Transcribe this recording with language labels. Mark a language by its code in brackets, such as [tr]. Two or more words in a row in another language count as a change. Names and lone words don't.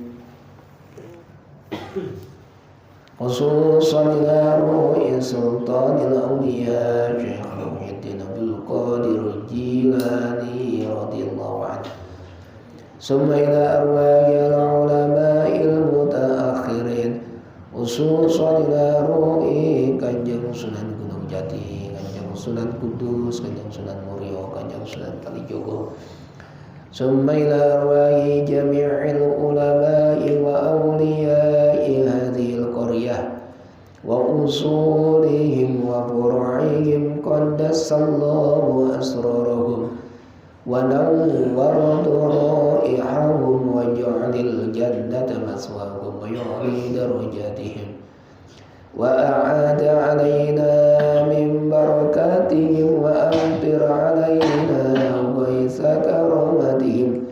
[ar] خصوصا إلى روح سلطان الأولياء شيخ محي الدين عبد القادر الجيلاني رضي الله عنه ثم إلى أرواح العلماء المتأخرين خصوصا إلى روح Kanjeng Sunan Gunung Jati, Kanjeng Sunan Kudus, Kanjeng Sunan Muria, Kanjeng Sunan Kalijogo. ثم إلى أرواح جميع العلماء وأولياء هذه القرية وأصولهم وفروعهم قدس الله أسرارهم ونور ضرائحهم وجعل الجنة مثواهم ويعلي درجاتهم وأعاد علينا من بركاتهم وأمطر علينا غيث كرامتهم